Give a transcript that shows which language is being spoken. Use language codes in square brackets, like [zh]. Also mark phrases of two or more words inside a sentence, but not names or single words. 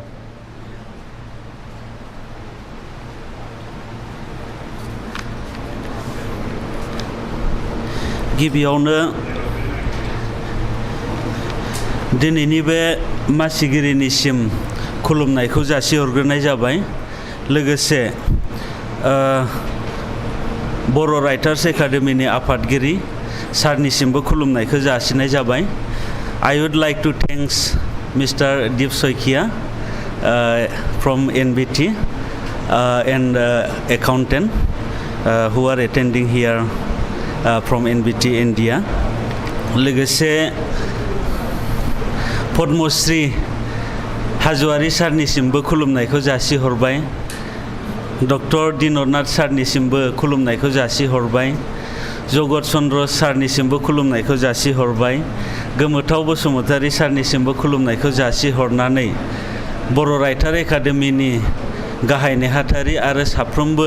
[brx] गिबियावनो दिनैनि बे मासिगिरिनिसिम खुलुमनायखौ जासिहरग्रोनाय जाबाय लोगोसे बर' राइटार्स एकाडेमिनि आफादगिरि सारनिसिमबो खुलुमनायखौ जासिनाय जाबाय [en] I would like to thanks Mr. Deep Soikia from NBT and accountant who are attending here from NBT India [brx] लोगोसे पद्मश्री हाज'वारि सारनिसिमबो खुलुमनायखौ जासिहरबाय डक्टर दिनरनाथ सारनिसिमबो खुलुमनायखौ जासिहरबाय जगत चन्द्र सारनिसिमबो खुलुमनायखौ जासिहरबाय गोमोथाव बसुमतारी सारनिसिमबो खुलुमनायखौ जासिहरनानै बर' राइटार एकाडेमिनि गाहाय नेहाथारि आरो साफ्रोमबो